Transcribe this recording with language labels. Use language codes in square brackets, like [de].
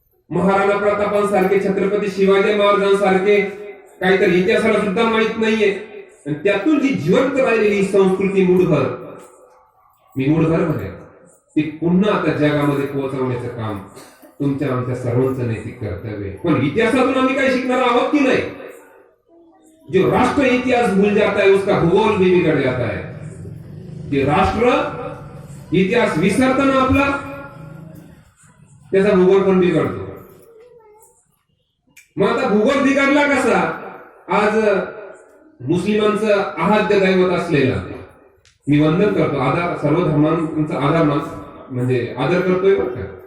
[mr] महाराणा प्रतापांसारखे, छत्रपती शिवाजी महाराजांसारखे काहीतरी इतिहासाला सुद्धा माहित नाहीये. आणि त्यातून जी जिवंत राहिलेली संस्कृती मूढभर, मी मूढभर म्हणे, ती पुन्हा आता जगामध्ये पोहोचवण्याचं काम तुमच्या आमच्या सर्वांचं नैतिक कर्तव्य आहे. पण इतिहासातून आम्ही काही शिकणार आहोत की नाही. [hi] जो राष्ट्र इतिहास भूल जाता है उसका भूगोल भी बिगड़ जाता है. [mr] जे राष्ट्र इतिहास विसरताना आपला, त्याचा भूगोल पण बिघडतो. मग आता भूगोल बिघडला कसा. आज मुस्लिमांचं आराध्य दैवत असलेला, मी वंदन करतो, आधार, सर्व धर्मांचा आधार म्हणजे आदर करतोय बरं का.